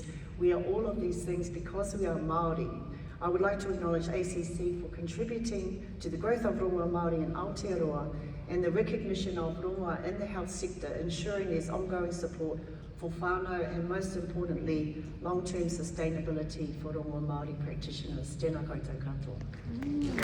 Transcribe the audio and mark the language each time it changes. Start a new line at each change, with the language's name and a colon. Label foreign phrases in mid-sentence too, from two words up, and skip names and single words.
English: We are all of these things because we are Māori. I would like to acknowledge ACC for contributing to the growth of
Māori: Rongoā Māori
English: in Aotearoa and the recognition of rongoa in the health sector, ensuring there's ongoing support for whānau and most importantly, long-term sustainability for
Māori: Rongoā Māori
English: practitioners.
Māori: Tēnā koutou katoa.